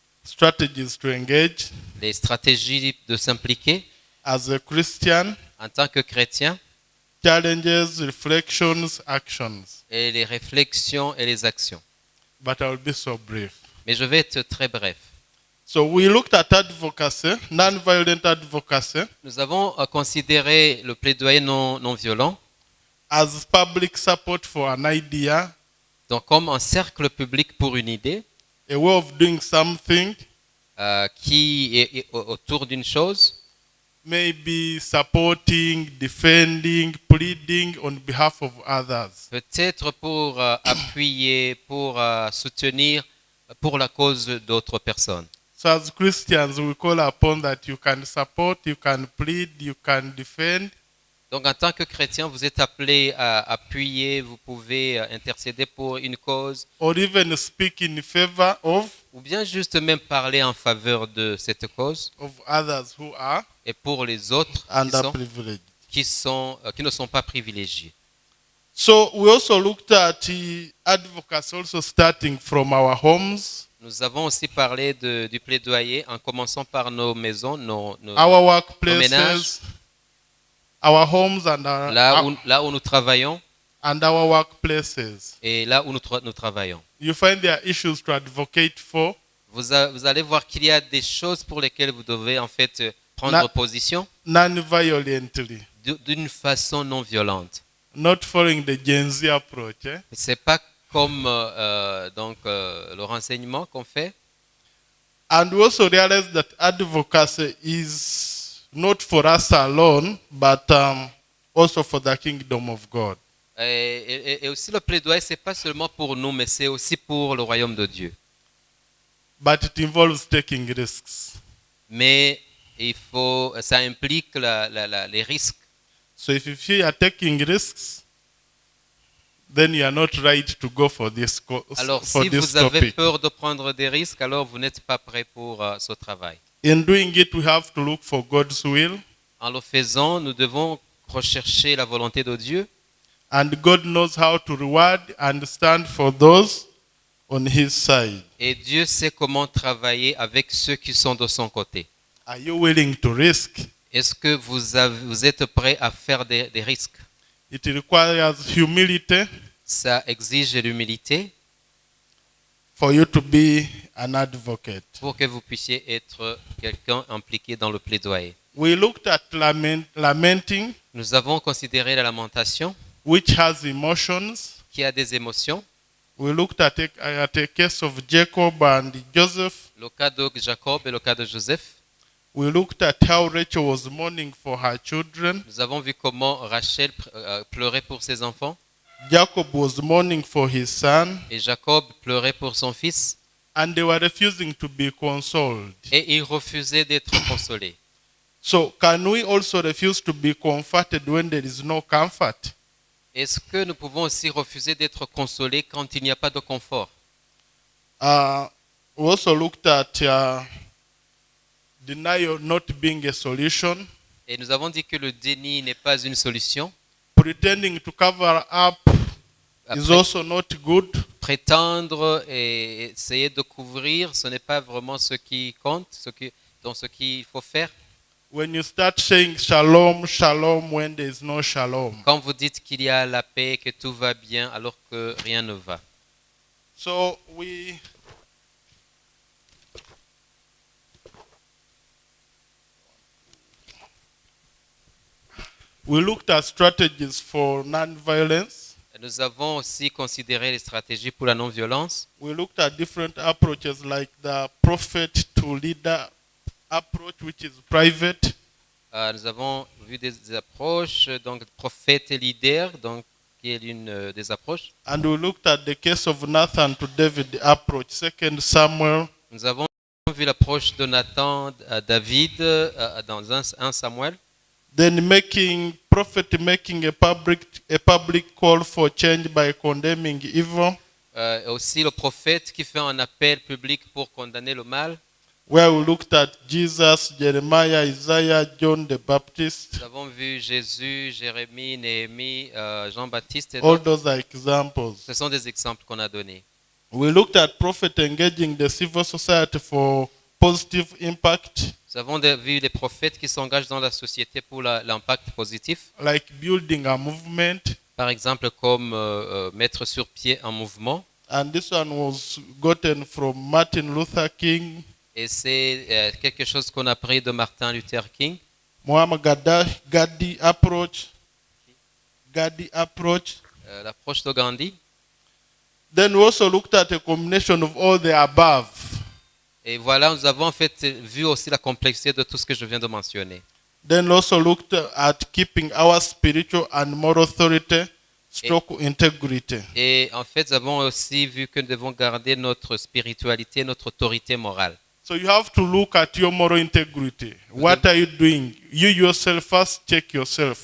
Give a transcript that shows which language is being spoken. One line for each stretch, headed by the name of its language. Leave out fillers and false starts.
English: strategies to engage
French: Les stratégies de s'impliquer
English: as a Christian,
French: en tant que chrétien
English: challenges, reflections, actions.
French: et les réflexions et les actions.
English: But I will be so brief.
French: Mais je vais être très bref.
English: So we looked at advocacy, non-violent advocacy,
French: Nous avons considéré le plaidoyer non violent
English: as public support for an idea,
French: donc comme un cercle public pour une idée
English: a way of doing something,
French: qui est autour d'une chose,
English: maybe supporting, defending, pleading on behalf of others.
French: peut-être pour appuyer, pour soutenir pour la cause d'autres personnes.
English: So as Christians, we call upon that you can support, you can plead, you can defend,
French: Donc en tant que chrétien, vous êtes appelé à appuyer, vous pouvez intercéder pour une cause,
English: or even speak in favor of
French: ou bien juste même parler en faveur de cette cause
English: others who are
French: et pour les autres
English: underprivileged.
French: qui ne sont pas privilégiés.
English: So we also looked at advocacy also starting from our homes,
French: Nous avons aussi parlé du plaidoyer en commençant par nos maisons, nos
English: our
French: ménages.
English: workplaces, our homes and
French: là où nous travaillons
English: our workplaces.
French: et là où nous travaillons.
English: You find there are issues to advocate for,
French: Vous allez voir qu'il y a des choses pour lesquelles vous devez en fait prendre position
English: non-violently,
French: d'une façon non violente.
English: not following the Gen Z approach.
French: C'est pas comme le renseignement qu'on fait.
English: And we also realize that advocacy is not for us alone, but also for the kingdom of God.
French: Et aussi le plaidoyer, c'est pas seulement pour nous, mais c'est aussi pour le royaume de Dieu.
English: But it involves taking risks.
French: Mais ça implique les risques.
English: So if you feel you are taking risks, then you are not right to go for this
French: Alors
English: for
French: si
English: this
French: vous avez
English: topic.
French: peur de prendre des risques, alors vous n'êtes pas prêt pour ce travail.
English: In doing it, we have to look for God's will,
French: En le faisant, nous devons rechercher la volonté de Dieu.
English: and God knows how to reward and stand for those on His side.
French: Et Dieu sait comment travailler avec ceux qui sont de son côté.
English: Are you willing to risk?
French: Est-ce que vous êtes prêt à faire des risques?
English: It requires humility
French: Ça exige l'humilité
English: for you to be an advocate.
French: pour que vous puissiez être quelqu'un impliqué dans le plaidoyer.
English: We looked at lamenting,
French: Nous avons considéré la lamentation
English: which has emotions.
French: qui a des émotions.
English: We looked at a case of Jacob and Joseph.
French: Le cas de Jacob et le cas de Joseph.
English: We looked at how Rachel was mourning for her children.
French: Nous avons vu comment Rachel pleurait pour ses enfants
English: Jacob was mourning for his son,
French: et Jacob pleurait pour son fils
English: and they were refusing to be consoled.
French: et ils refusaient d'être consolés.
English: So, can we also refuse to be comforted when there is no comfort?
French: Est-ce que nous pouvons aussi refuser d'être consolés quand il n'y a pas de confort?
English: We also looked at denial not being a solution,
French: Et nous avons dit que le déni n'est pas une solution.
English: pretending to cover up is
French: Après,
English: also not good.
French: prétendre et essayer de couvrir, ce n'est pas vraiment ce qui compte, ce qu'il faut faire.
English: When you start saying shalom, shalom when there is no shalom.
French: Quand vous dites qu'il y a la paix, que tout va bien, alors que rien ne va.
English: So we looked at strategies for non-violence.
French: Nous avons aussi considéré les stratégies pour la non-violence.
English: We looked at different approaches like the prophet to leader approach, which is private.
French: Nous avons vu des approches, donc prophète et leader, donc qui est l'une des approches.
English: And we looked at the case of Nathan to David approach, 2 Samuel.
French: Nous avons vu l'approche de Nathan à David dans 1 Samuel.
English: Then prophet making a public call for change by condemning evil.
French: Aussi le prophète qui fait un appel public pour condamner le mal.
English: Where we looked at Jesus, Jeremiah, Isaiah, John the Baptist.
French: Nous avons vu Jésus, Jérémie, Néhémie, Jean-Baptiste et
English: All
French: d'autres.
English: those are examples.
French: Ce sont des exemples qu'on a donnés.
English: We looked at prophet engaging the civil society for positive impact,
French: Nous avons vu les prophètes qui s'engagent dans la société pour l'impact positif.
English: like building a movement.
French: Par exemple, comme mettre sur pied un mouvement.
English: And this one was gotten from Martin Luther King,
French: Et c'est quelque chose qu'on a pris de Martin Luther King.
English: Muammar Gaddafi approach,
French: L'approche de Gandhi.
English: Then we also looked at a combination of all the above.
French: Et voilà, nous avons en fait vu aussi la complexité de tout ce que je viens de mentionner.
English: Then we also looked at keeping our spiritual and moral authority, stroke integrity.
French: Et en fait, nous avons aussi vu que nous devons garder notre spiritualité, notre autorité morale.
English: So you have to look at your moral integrity. What are you doing? You yourself first check yourself.